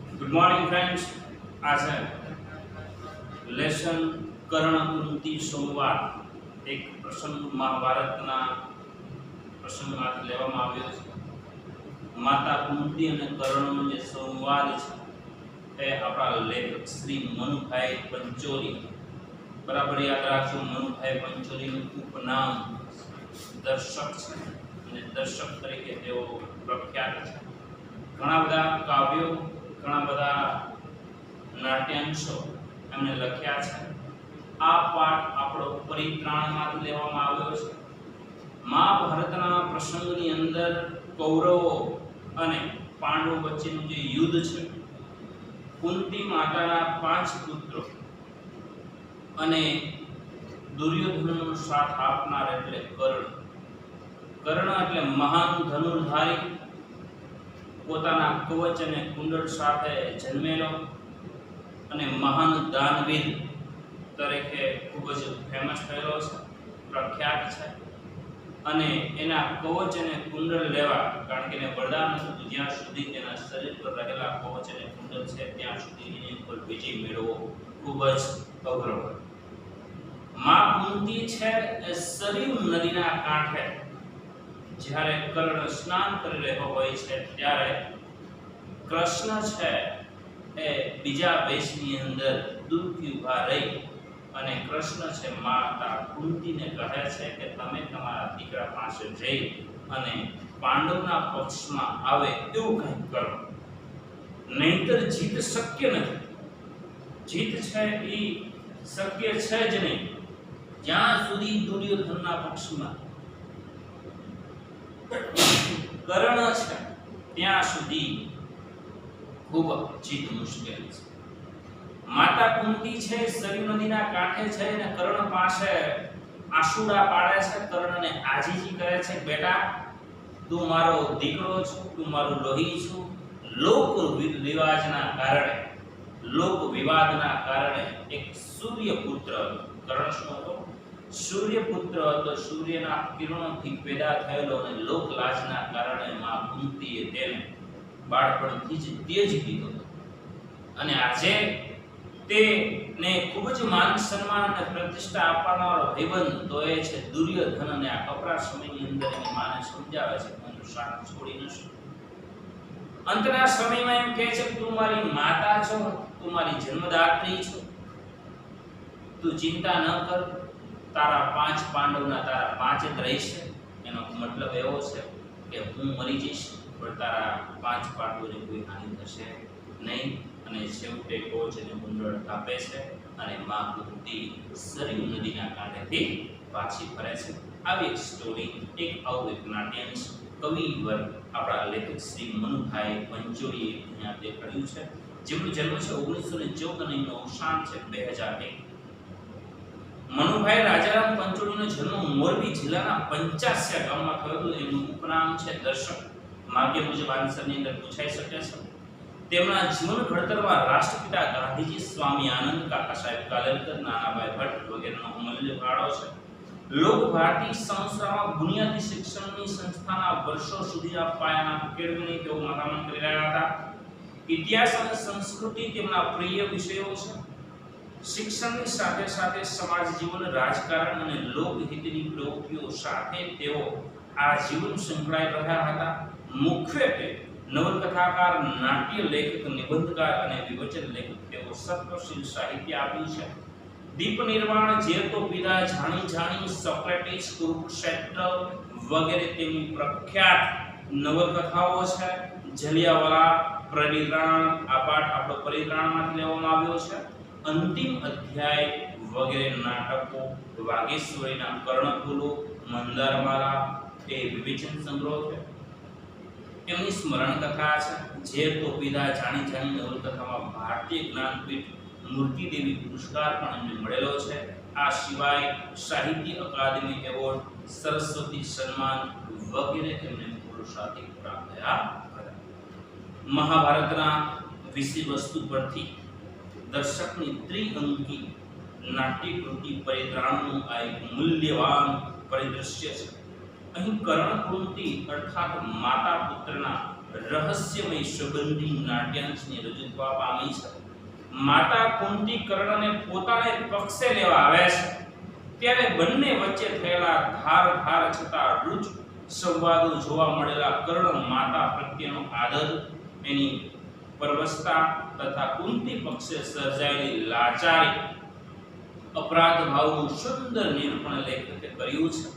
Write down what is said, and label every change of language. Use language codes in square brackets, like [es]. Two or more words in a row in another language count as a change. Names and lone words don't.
[en] Good morning friends. [gu] આજ હૈ લેસન કર્ણ કુંતી સંવાદ એક પ્રસંગ મહાભારતના પ્રસંગમાંથી લેવામાં આવ્યો છે। માતા કુંતી અને કર્ણનો જે સંવાદ છે એ આપણા લેખક શ્રી મનુભાઈ પંચોલી બરાબર યાદ રાખજો। મનુભાઈ પંચોલીનું ઉપનામ દર્શક છે અને દર્શક તરીકે તેઓ પ્રખ્યાત છે। ઘણા બધા કાવ્યો ઘણા બધા નાટ્યાંશો એમણે લખ્યા છે। આ પાઠ આપણો પરિત્રાણમાંથી લેવામાં આવ્યો છે। મહાભારતના પ્રસંગની અંદર કૌરવો અને પાંડવો વચ્ચેનું જે યુદ્ધ છે, કુંતી માતાના 5 પુત્રો અને દુર્યોધનનો સાથ આપનાર એટલે કર્ણ। કર્ણ એટલે મહાન ધનુર્ધારી, પોતાના કવચ અને કુંડલ સાથે જન્મેલો અને મહાન દાનવીર તરીકે ખૂબ જ ફેમસ થયેલો છે, પ્રખ્યાત છે। અને એના કવચ અને કુંડલ લેવા કારણ કે વરદાન હતું જ્યાં સુધી તેના શરીર પર રહેલા કવચ અને કુંડલ છે ત્યાં સુધી એની પર વિજય મેળવવો ખૂબ જ અઘરો હતો। માં કુંતી છે એ સરયૂ નદીના કાંઠે જ્યારે કર્ણ સ્નાન કરી રહ્યો હોય છે ત્યારે કૃષ્ણ છે એ બીજા વેશની અંદર દૂરથી ઊભા રહી અને કૃષ્ણ છે માતા કુંતીને કહે છે કે તમે તમારા દીકરા પાસે જઈ અને પાંડવના પક્ષમાં આવે એવું કંઈક કરો, નહીંતર જીત શક્ય નથી। જીત છે એ શક્ય છે જ નહીં જ્યાં સુધી દુર્યોધનના પક્ષમાં કર્ણ છે ત્યાં સુધી ખૂબ જીત મુશ્કેલ છે। માતા કુંતી છે સરયૂ નદીના કાંઠે છે ને કર્ણ પાસે આશુડા પાડે છે। કર્ણને આજીજી કરે છે, બેટા તું મારો દીકરો છો, તું મારો લોહી છો। લોક રિવાજના કારણે, લોક વિવાદના કારણે એક સૂર્યપુત્ર કર્ણ શું હતો? સૂર્યપુત્ર હતો. સૂર્યના કિરણોથી પેદા થયેલો અને લોકલાજના કારણે માં કુંતીએ તેને બાળપણથી જ ત્યાજી દીધો અને આજે તેને ખૂબ જ માન સન્માન અને પ્રતિષ્ઠા આપવાનો ભાઈબંધ તો એ છે દુર્યોધન। અને આ કપરા સમયની અંદર એની માને સમજાવે છે કે હું સાથ છોડી ન શકું। અંતના સમયમાં એમ કહે છે કે તું મારી માતા છો, તું મારી જન્મદાત્રી છો, તું ચિંતા ન કર, તારા 5 પાંડવના તારા 5 જ રહેશે। એનો મતલબ એવો છે કે હું મરી જઈશ પણ તારા 5 પાંડવોને કોઈ હાનિ થશે નહીં। અને છેવટે કોચ અને કુંડલ કાપે છે અને માં કુંતી સરયૂ નદીના કાંઠેથી पाછી ફરે છે। આવી એક સ્ટોરી એક આવું એક નાટ્યાંશ કવિવર આપણા લેખક શ્રી મનુભાઈ પંચોલીએ અહીંયા દેખાડ્યું છે, જેમનો જન્મ છે 1914 અને એમનું અવસાન છે 2001। મનુભાઈ રાજારામ પંચોલીનો જન્મ મોરબી જિલ્લાના પંચાસ્યા ગામમાં થયો હતો। એમનું ઉપનામ છે દર્શક। માગ્ય મુજબ આંસરની અંદર પૂછાઈ શકે છે। તેમના જીવન ઘડતરમાં રાષ્ટ્રપિતા ગાંધીજી, સ્વામી આનંદ, કાકા સાહેબ કાલેલકર, નાનાભાઈ ભટ્ટ વગેરેનો અમૂલ્ય ફાળો છે। લોક ભારતીય સંસ્થામાં બુનિયાદી શિક્ષણની સંસ્થાના વર્ષો સુધીના પાયાના કેળવણી તેઓ માથામણ કરી રહ્યા હતા। ઇતિહાસ અને સંસ્કૃતિ તેમના પ્રિય વિષયો છે। शिक्षणની સાથે સાથે સમાજ જીવન, રાજકારણ અને લોકહિતની પ્રવૃત્તિઓ સાથે તેઓ આ જીવન સંકળાઈ રહ્યા હતા। મુખ્યત્વે નવલકથાકાર, નાટ્ય લેખક, નિબંધકાર અને વિવચન લેખક તેઓ સત્વશીલ સાહિત્ય આપ્યું છે। દીપ નિર્વાણ, ઝેર તો પીધા, જાણી જાણી, સોક્રેટિસ, કુરુક્ષેત્ર વગેરે તેમની પ્રખ્યાત નવલકથાઓ છે। જલિયાવાલા, પરિત્રાણ આ પાઠ આપણો પરિત્રાણમાંથી લેવામાં આવ્યો છે। અંતિમ અધ્યાય વગૈરહ નાટકો, વાગેશ્વરીના કર્ણફૂલો, મંદારમાળા એ વિવેચન સંગ્રહ હૈ। એમની સ્મરણ કથા હૈ ઝેર તો પીધા, જાની જાની નવલકથામાં ભારતીય જ્ઞાનપીઠ મૂર્તિ દેવી પુરસ્કાર પણ એમને મળેલો છે। આ સિવાય સાહિત્ય અકાદમી એવોર્ડ, સરસ્વતી સમ્માન વગૈરહ એમને પુરસ્કાર પ્રાપ્ત થયા હતા। મહાભારતના વિષય વસ્તુ પરથી દર્શકની ત્રિઅંકી નાટ્યકૃતિ परित्राणનું આ એક મૂલ્યવાન પરિદૃશ્ય છે। અહીં કરણ કુંતી અર્થાત માતા પુત્રના રહસ્યમય સંબંધી નાટ્યાંશની રજૂઆત પામી છે. માતા કુંતી કર્ણને પોતાને પક્ષે લેવા આવે છે ત્યારે બંને વચ્ચે થયેલા ધાર છતાં રુચ સંવાદો જોવા મળેલા કર્ણ માતા પ્રત્યેનો આદર, એની પરવશતા તથા કુંતી પક્ષે સર્જાયેલી લાચારી, અપરાધ ભાવનું સુંદર નિરૂપણ લેખકે કર્યું છે.